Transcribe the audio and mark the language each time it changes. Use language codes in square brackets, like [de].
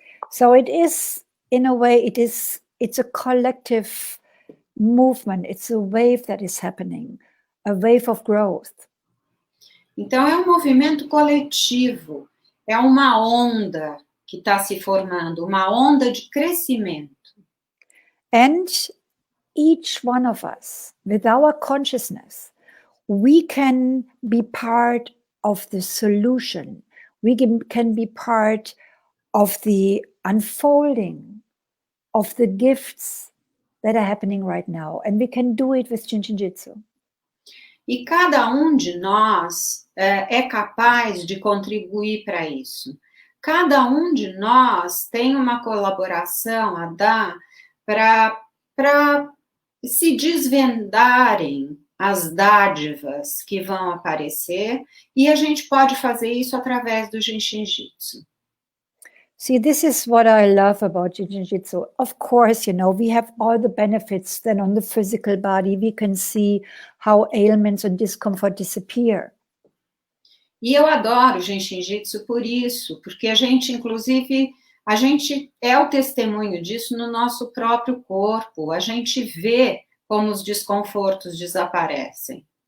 [en] So it is, in a way, it's a collective movement. It's a wave that is happening, a wave of growth. [pt] Então, é um movimento coletivo, é uma onda que está se formando, uma onda de crescimento. [en] And each one of us, with our consciousness, we can be part of the solution. We can be part of the unfolding of the gifts that are happening right now. And we can do it with Jin Shin Jyutsu. [pt] E cada de nós é capaz de contribuir para isso. Cada de nós tem uma colaboração a dar para se desvendarem as dádivas que vão aparecer, e a gente pode fazer isso através do Jin Shin Jyutsu. [en] See, this is what I love about Jin Shin Jyutsu. Of course, you know, we have all the benefits. Then on the physical body, we can see how ailments and discomfort disappear. [pt] E eu adoro Jin Shin Jyutsu por isso, porque a gente, inclusive, a gente é o testemunho disso no nosso próprio corpo. A gente vê como os desconfortos desaparecem.